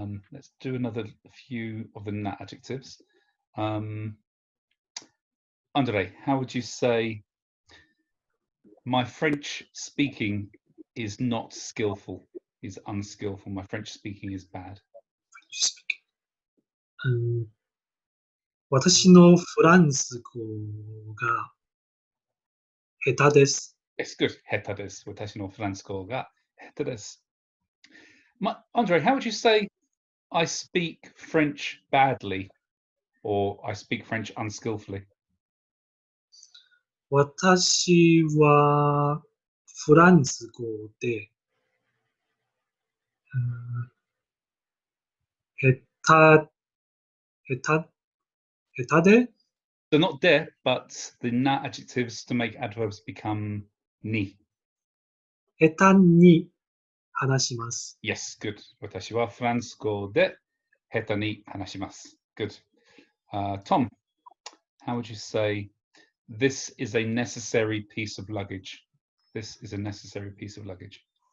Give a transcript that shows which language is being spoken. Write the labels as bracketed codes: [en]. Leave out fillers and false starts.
[en] Let's do another few of the na adjectives. Andre, how would you say my French speaking is not skillful, is unskillful? My French speaking is bad. [ja] 私のフランス語が下手です。 [en] It's good. [ja] 下手です。私のフランス語が下手です。 [en] Andre, how would you say I speak French badly or I speak French unskillfully? [ja] 私はフランス語で、下手で [en] So not de, but the na adjectives to make adverbs become ni. [ja] 下手に話します。 [en] Yes, good. [ja] 私はフランス語で下手に話します。 [en] Good. Tom, how would you say this is a necessary piece of luggage? This is a necessary piece of luggage.